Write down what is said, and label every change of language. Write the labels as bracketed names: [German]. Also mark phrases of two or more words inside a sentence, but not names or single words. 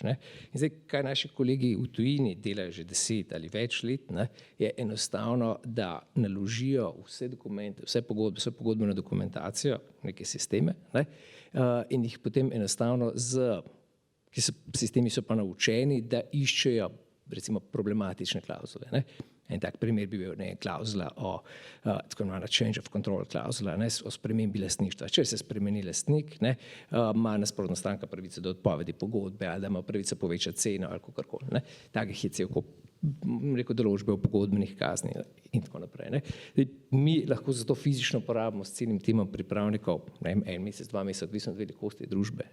[Slovenian] In zdaj, kaj naši kolegi v tujini delajo že 10 ali več let, je enostavno, da naložijo vse dokumente, vse pogodbeno dokumentacijo, neke sisteme, in jih potem enostavno sistemi so pa naučeni, da iščejo recimo problematične klauzule. En tak primer bi bil klauzula o tako imenovana [English] change of control [Slovenian] klauzula, o spremembi lastništva. Če se spremeni lastnik, ima nasprotna stranka pravico do odpovedi pogodbe ali da ima pravico povečati ceno ali kakorkoli. Takih je cel kup, rekel, določbe o pogodbenih kazni in tako naprej. Mi lahko zato fizično porabimo s celim timom pripravnikov 1 mesec, 2 meseca, odvisno od velikosti družbe.